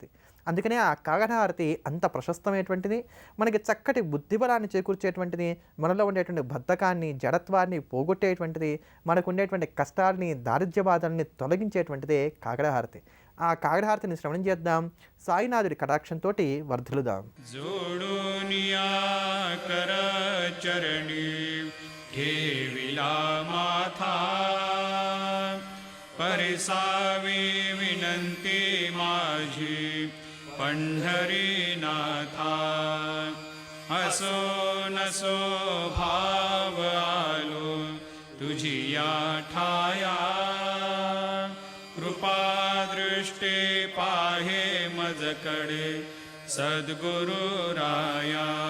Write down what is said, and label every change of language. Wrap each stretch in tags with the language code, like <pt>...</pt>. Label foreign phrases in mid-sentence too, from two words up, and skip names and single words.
<te>అందుకనే ఆ కాగడ హారతి అంత ప్రశస్తమైనటువంటిది, మనకి చక్కటి బుద్ధిబలాన్ని చేకూర్చేటువంటిది, మనలో ఉండేటువంటి బద్ధకాన్ని, జడత్వాన్ని పోగొట్టేటువంటిది, మనకు ఉండేటువంటి కష్టాలని, దారిద్ర్య బాధల్ని తొలగించేటువంటిదే కాగడ హారతి. ఆ కాగడహారతిని శ్రవణం చేద్దాం. సాయినాథుడి కటాక్షంతో వర్ధిల్లుదాం.</te> <mr>जोडूनिया कर चरणी ठेविला माथा परिसावी विनंती माझी पंढरीनाथा असो नसो भाव आलो तुझी या ठाया कृपा दृष्टी पाहे मजकडे सद्गुरु राया</mr>